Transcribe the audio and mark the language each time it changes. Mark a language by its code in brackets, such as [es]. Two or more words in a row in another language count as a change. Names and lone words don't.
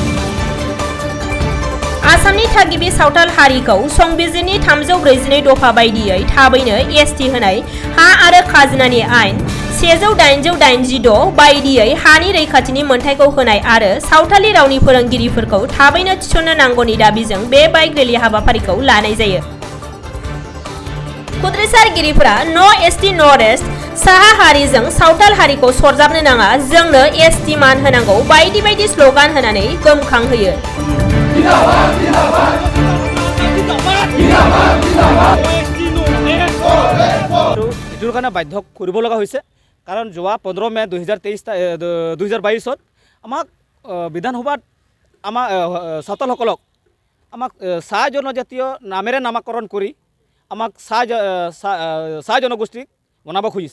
[brx] आसामनि थागिबि सावथाल हारिखौ संबिजिरनि 342 दफा बायदियै थाबैनो एसटि होनाय हा आरो खाजोनानि आयेन 1886 बायदियै हानि रैखाथिनि मोनथायखौ होनाय आरो सावथाली रावनि फोरोंगिरिफोरखौ थाबैनो थिसननो नांगौनि दाबिजों बे बाइक रेलि हाबाफारिखौ लानाय जायो। खुद्रिसारगिरिफोरा [en] no ST no rest, [brx] साहा हारिजों सावथाल हारिखौ सरजाबनो नाङा, जोंनो एसटि मान होनांगौ बायदि बायदि स्ल'गान होनानै गोमखांहोयो। [as] ইটোৰ কাৰণে বাধ্য কৰিব লগা হৈছে, কাৰণ যোৱা 15 মে 2022 আমাক বিধানসভাত আমাৰ ছাত্ৰসকলক আমাক চাহ জনজাতীয় নামেৰে নামাকৰণ কৰি আমাক চাহ জনগোষ্ঠীক বনাব খুজিছে।